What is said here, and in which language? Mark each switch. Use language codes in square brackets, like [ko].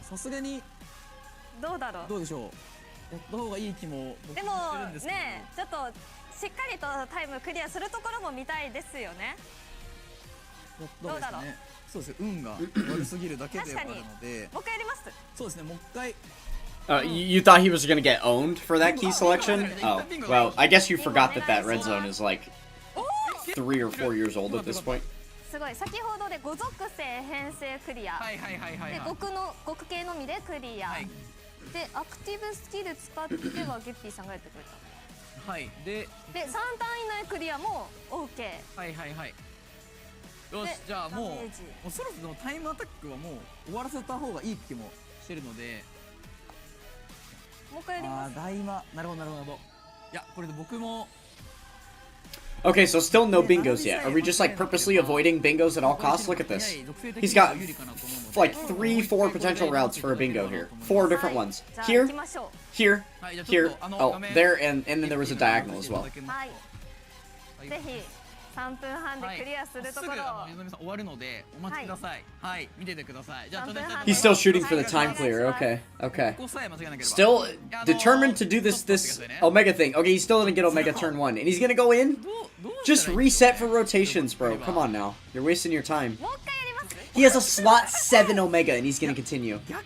[ja] さすがにどうだろう。どうでしょう。やった方がいい気も僕でもしてるんですけど。ね、ちょっとしっかりとタイムクリアするところも見たいですよね。どうですかね。そうですね。運が悪すぎるだけであるので。もう一回やります。そうですね。もう一回。 [en] You thought he was gonna get owned for that key selection? Oh, well, I guess you forgot that that red zone is like 3 or 4 years old at this point. [ja] すごい。先ほどで5属性編成クリア。で極系のみでクリア。でアクティブスキル使ってはゲッピーさんがやってくれた。はい。で3ターン以内クリアも OK。はいはいはい。よし、じゃあもうそろそろタイムアタックはもう終わらせた方がいい気もしてるので。もう一回やります。大魔、なるほどなるほど。いや、これで僕も。 [en] Okay, so still no bingos yet. Are we just like purposely avoiding bingos at all costs? Look at this. He's got like 3-4 potential routes for a bingo here. 4 different ones. Here, here, here, oh, there, and then there was a diagonal as well. [ja] 3分半でクリアするところ。終わるのでお待ちください。はい、見ててください。じゃあ [en] He's still shooting for the time clear. Okay, okay. Still determined to do this Omega thing. Okay, he's still gonna get Omega turn 1, and he's gonna go in. Just reset for rotations, bro. Come on now, you're wasting your time. He has a slot 7 Omega, and he's gonna continue.